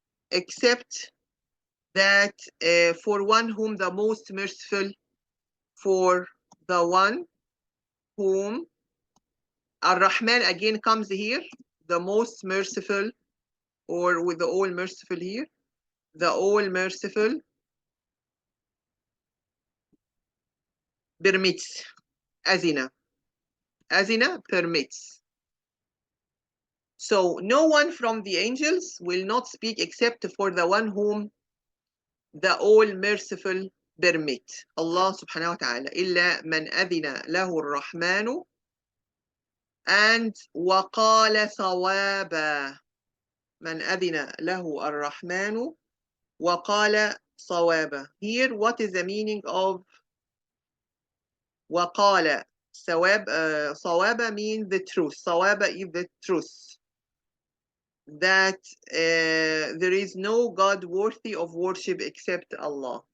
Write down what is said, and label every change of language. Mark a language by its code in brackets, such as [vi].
[en] Except that for one whom the most merciful, for the one whom Ar-Rahman again comes here, the most merciful, or with the all merciful here, the all merciful permits. Azina. Azina permits. So no one from the angels will not speak except for the one whom the all merciful permit. Allah subhanahu wa ta'ala. [ar] إلا من أذن له الرحمن and وقال صوابا. من أذن له الرحمن وقال صوابا. [en] Here, what is the meaning of [ar] وقال صوابا [en] means the truth. صوابا is the truth. That there is no God worthy of worship except Allah.